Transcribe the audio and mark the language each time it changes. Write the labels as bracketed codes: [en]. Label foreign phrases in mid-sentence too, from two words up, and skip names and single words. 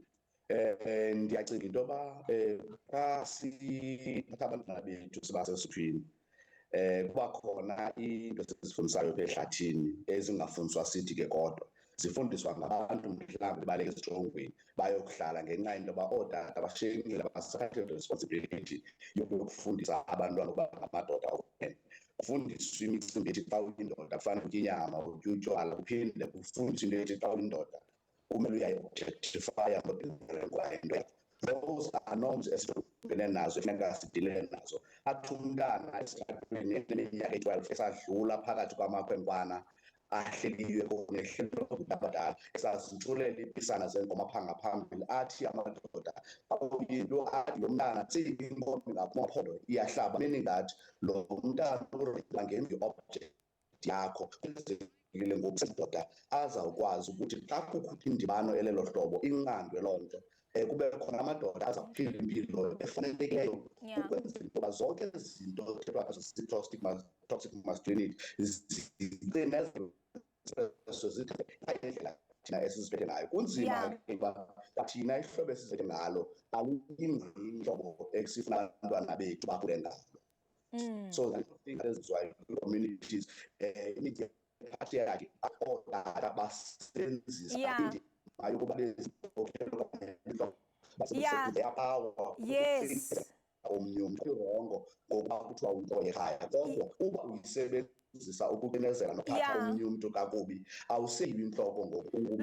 [xh] Ndiyacinga into yoba xa siphatha abantwana bethu sibasesuthwini kuba khona into esizifundisayo apha ehlathini ezingafundiswa sithi ke kodwa zifundiswa ngabantu mhlawumbe baleke esijongweni bayokuhlala ngenxa yento yoba ootata bashiyekile basathe responsibility yokufundisa abantwana ukuba ngamadoda okuphendula. Kufundiswa imicimbi ethi xa uyindoda kufanele utye inyama, utye utywala, kuphinde kufundiswe into ethi xa uyindoda kumele uyayi-objectifya into yakho. [en] Those are norms [xh] esijongene nazo efuneka sidilene nazo. Athi umntana esitratweni eneminyaka eyi-12 esadlula phakathi kwamakhwenkwana ahleliwe kunye ehlelwe abadala esazintsulela iipisana zengoma phaa ngaphambili athi amadoda into athi lo mntana tsibi inkomo ngaphondo iyahlaba, [en] meaning that [xh] lo mntana ngeyi-object yakho ngokusendoda azawukwazi ukuthi xa kukho indibano elelo hlobo inqandwe loo nto, kube khona amadoda azawuphila impilo efanelekileyo ukwenzela ukuba zonke ezi zinto kuthethwa ngazo [en] toxic masculinity [xh] zinezo indlela thina esiziphethe ngayo. Kunzima ke uba thina ihlobo esiziphethe ngalo aluyingqi ihlobo esifuna abantwana bethu bakhule ngalo. [en] So I think that is why communities patriarchy [xh] ootata basebenzisa indima yokuba basebenzisa [en] power. Yes. [xh] Omnye umntu irongo ngokuba kuthiwa into ekhaya, kodwa uba uyisebenzisa ukucinezela nophatha omnye umntu kakubi awuseyibi intloko ngoku.